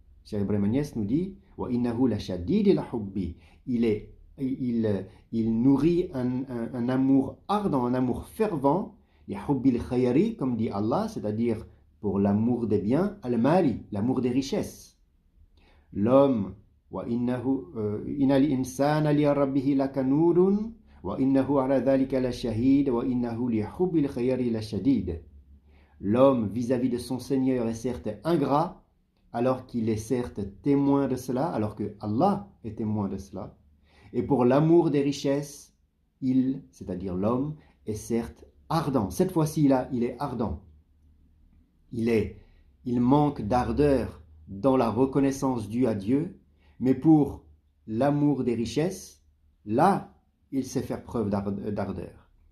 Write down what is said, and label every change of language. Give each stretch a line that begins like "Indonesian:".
French: Cheikh Ibrahim Agnès nous dit
Arabic: wa innahu la shadid la hubbi,
French: il nourrit un amour ardent, un amour fervent,
Arabic: li hubbil khayri,
French: comme dit Allah, c'est-à-dire pour l'amour des biens, al-mali, l'amour des richesses.
Arabic: L'homme إن الإنسان لربه لكنود وإنه على ذلك لشهيد وإنه لحب الخير لشديد.
French: L'homme vis-à-vis de son Seigneur est certes ingrat, alors qu'il est certes témoin de cela, alors que Allah est témoin de cela. Et pour l'amour des richesses, il, c'est-à-dire l'homme, est certes ardent. Cette fois-ci là, il est ardent. Il manque d'ardeur dans la reconnaissance due à Dieu, mais pour l'amour des richesses, là, il sait faire preuve d'ardeur.